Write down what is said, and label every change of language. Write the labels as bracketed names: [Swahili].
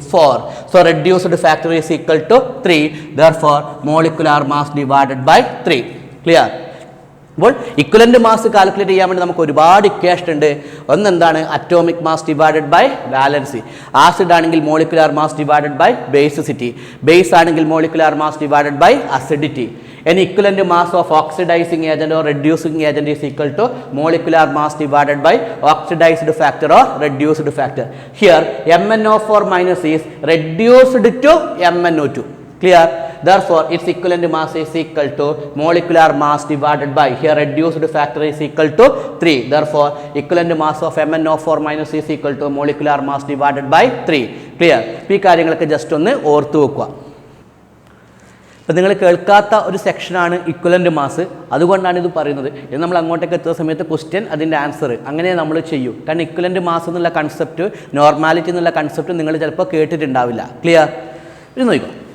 [English] 4. So reduced factor is equal to 3. Therefore molecular mass divided by 3. Clear? [Malayalam] അപ്പോൾ equivalent mass calculate ചെയ്യാൻ വേണ്ടി നമുക്ക് ഒരുപാട് ഇക്വേഷൻ ഉണ്ട്. ഒന്നെന്താണ്? [English] Atomic mass divided by valency. Acid [Malayalam] ആണെങ്കിൽ [English] Molecular mass divided by basicity. Base [Malayalam] ആണെങ്കിൽ [English] Molecular mass divided by acidity. Any equivalent mass of oxidizing agent or reducing agent is equal to molecular mass divided by oxidized factor or reduced factor. Here MnO4 minus is reduced to MnO2. Clear? Therefore its equivalent mass is equal to molecular mass divided by, here reduced factor is equal to 3. Therefore equivalent mass of MnO4 minus is equal to molecular mass divided by 3. Clear? [Malayalam] ഈ കാര്യങ്ങളൊക്കെ just ഒന്ന് ഓർത്തു വെക്കുക. അപ്പോൾ നിങ്ങൾ കേൾക്കാത്ത ഒരു സെക്ഷനാണ് ഇക്വലൻ്റ് മാസ്, അതുകൊണ്ടാണ് ഇത് പറയുന്നത്. ഇത് നമ്മൾ അങ്ങോട്ടേക്ക് എത്തുന്ന സമയത്ത് ക്വസ്റ്റ്യൻ അതിൻ്റെ ആൻസർ അങ്ങനെ നമ്മൾ ചെയ്യും. കാരണം ഇക്വലൻ്റ് മാസ് എന്നുള്ള കൺസെപ്റ്റ്, നോർമാലിറ്റി എന്നുള്ള കൺസെപ്റ്റ് നിങ്ങൾ ചിലപ്പോൾ കേട്ടിട്ടുണ്ടാവില്ല. ക്ലിയർ? ഇത് നോക്കൂ,